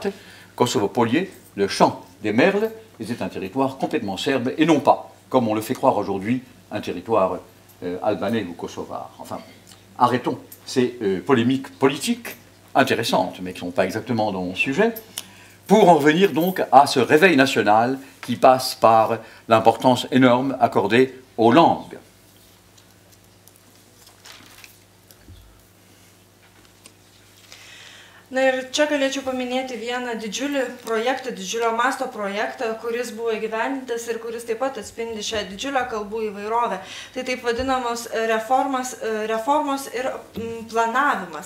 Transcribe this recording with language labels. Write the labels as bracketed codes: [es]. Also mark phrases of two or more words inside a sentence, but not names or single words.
[fr] Kosovo Polier, le chant des merles, était un territoire complètement serbe et non pas, comme on le fait croire aujourd'hui, un territoire albanais ou kosovar. Enfin, arrêtons ces polémiques politiques intéressantes, mais qui ne sont pas exactement dans mon sujet, pour en revenir donc à ce réveil national qui passe par l'importance énorme accordée aux langues. [lt] Na ir čia galėčiau paminėti vieną didžiulį projektą, didžiulio masto projektą, kuris buvo įgyvendintas ir kuris taip pat atspindi šią didžiulę kalbų įvairovę. Tai taip vadinamos reformos ir planavimas.